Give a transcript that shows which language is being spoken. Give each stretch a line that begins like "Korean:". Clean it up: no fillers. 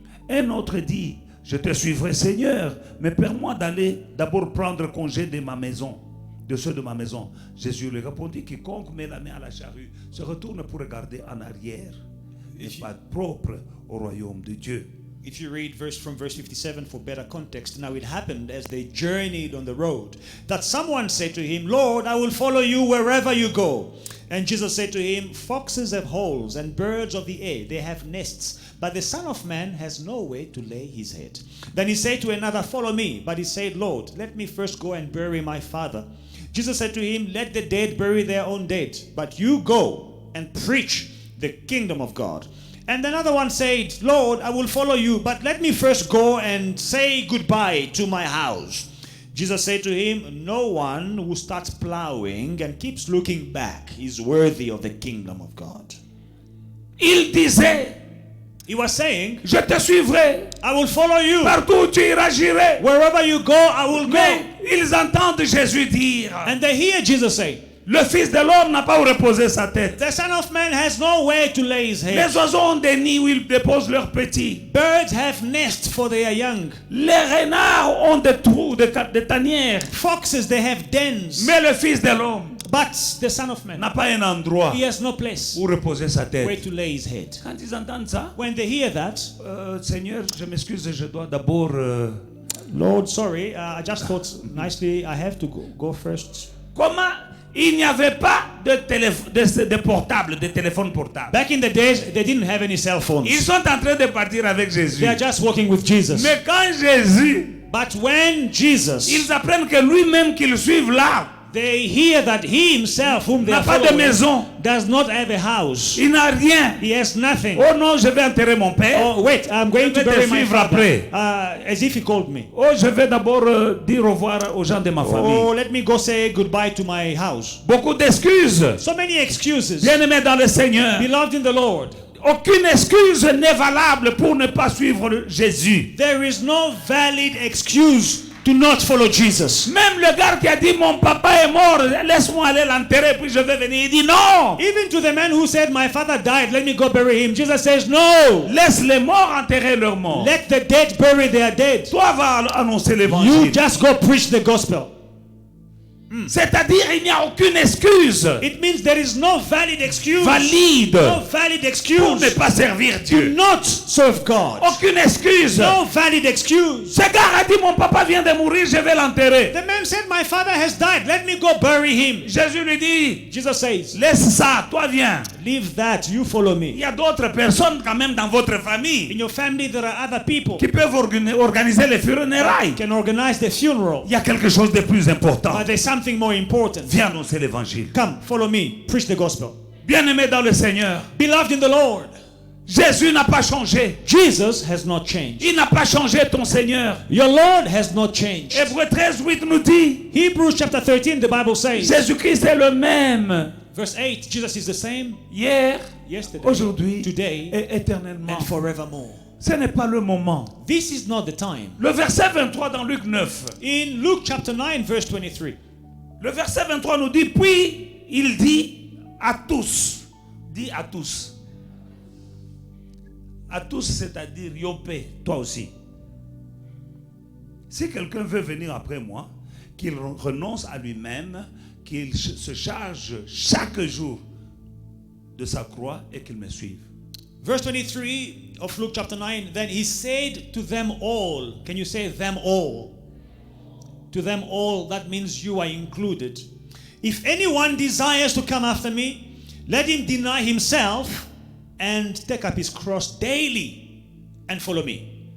French: Un autre dit, je te suivrai Seigneur, mais permets-moi d'aller d'abord prendre congé de ma maison, de ceux de ma maison. Jésus lui répondit, quiconque met la main à la charrue se retourne pour regarder en arrière, n'est pas propre au royaume de Dieu.
English: If you read from verse 57 for better context, now it happened as they journeyed on the road that someone said to him, Lord, I will follow you wherever you go. And Jesus said to him, foxes have holes and birds of the air, they have nests, but the Son of Man has nowhere to lay his head. Then he said to another, follow me. But he said, Lord, let me first go and bury my father. Jesus said to him, let the dead bury their own dead, but you go and preach the kingdom of God. And another one said, Lord, I will follow you, but let me first go and say goodbye to my house. Jesus said to him, no one who starts plowing and keeps looking back is worthy of the kingdom of God.
French: Il disait,
English: He was saying,
French: je te suivrai,
English: I will follow you.
French: partout où tu iras, j'irai.
English: Wherever you go, I will
French: Mais
English: go.
French: ils entendent Jésus dire,
English: And they hear Jesus say,
French: le Fils de l'homme n'a pas où reposer sa tête.
English: the Son of Man has nowhere to lay his head.
French: Les oiseaux ont des nids où ils déposent leurs petits.
English: Birds have nests for their young.
French: Les renards ont des trous, des tanières.
English: Foxes, they have dens.
French: Mais le Fils de l'homme
English: But the Son of Man,
French: n'a pas un endroit
English: he has no place
French: où reposer sa
English: where
French: tête.
English: to lay his head.
French: Quand ils entendent ça,
English: When they hear that,
French: Seigneur, je m'excuse, je dois d'abord...
English: Lord, sorry, I just thought nicely I have to go first.
French: Comment il n'y avait pas de portable, de téléphone portable.
English: Back in the days, they didn't have any cell phones.
French: Ils sont en train de partir avec Jésus.
English: They are just walking with Jesus.
French: Mais quand Jésus,
English: But when Jesus,
French: ils apprennent que lui-même qu'ils suivent là,
English: they hear that he himself, whom they
French: n'a
English: are
French: pas de
English: following,
French: maison,
English: does not have a house.
French: il n'a rien.
English: He has nothing.
French: Oh non, je vais enterrer mon père.
English: Oh, wait, I'm going to
French: Je vais
English: bury
French: te
English: my
French: suivre
English: father.
French: après.
English: As if he called me.
French: Oh, je vais d'abord dire au revoir aux gens de ma
English: Oh,
French: famille.
English: let me go say goodbye to my house.
French: Beaucoup d'excuses.
English: So many excuses.
French: Bien-aimés dans le Seigneur,
English: Beloved in the Lord,
French: aucune excuse n'est valable pour ne pas suivre Jésus.
English: there is no valid excuse to not follow Jesus.
French: Même le gars qui a dit mon papa est mort, laisse-moi aller l'enterrer puis je vais venir. Il dit non.
English: Even to the man who said, my father died, let me go bury him. Jesus says, no.
French: Laisse les morts enterrer leurs morts.
English: Let the dead bury their dead.
French: Toi va annoncer
English: You
French: l'évangile.
English: just go preach the gospel.
French: C'est-à-dire il n'y a aucune excuse
English: It means there is no valid excuse.
French: valide
English: No valid
French: pour
English: excuse
French: ne pas servir
English: to
French: Dieu.
English: not serve God.
French: Aucune excuse.
English: No valid excuse.
French: Ce gars a dit mon papa vient de mourir, je vais l'enterrer.
English: The man said, my father has died, let me go bury him.
French: Jésus lui dit,
English: Jesus says,
French: laisse ça, toi viens.
English: leave that, you follow
French: Il
English: me.
French: y a d'autres personnes quand même dans votre
English: In
French: famille
English: your family, there are other people
French: qui peuvent organiser les funérailles.
English: who can organize the funeral.
French: Il y a quelque chose de plus important.
English: But there's something more important.
French: Viens annoncer l'évangile.
English: Come, follow me, preach the gospel.
French: Bien-aimé dans le Seigneur,
English: Beloved in the Lord,
French: Jésus n'a pas changé.
English: Jesus has not changed.
French: Il n'a pas changé ton Seigneur.
English: Your Lord has not changed.
French: Hébreux 13, 8 nous dit,
English: Hebrews chapter 13, the Bible says,
French: Jésus-Christ est le même
English: verse 8, Jesus is the same
French: hier,
English: yesterday,
French: aujourd'hui
English: today,
French: et éternellement.
English: and forevermore.
French: Ce n'est pas le moment.
English: This is not the time.
French: Le verset 23 dans Luc 9.
English: In Luke chapter 9, verse 23,
French: Le verset 23 nous dit, puis il dit à tous, c'est-à-dire Yopé, toi aussi. Si quelqu'un veut venir après moi, qu'il renonce à lui-même, qu'il se charge chaque jour de sa croix et qu'il me suive.
English: verse 23 of Luke chapter 9, then he said to them all, can you say them all? To them all, that means you are included. If anyone desires to come after me, let him deny himself and take up his cross daily and follow me.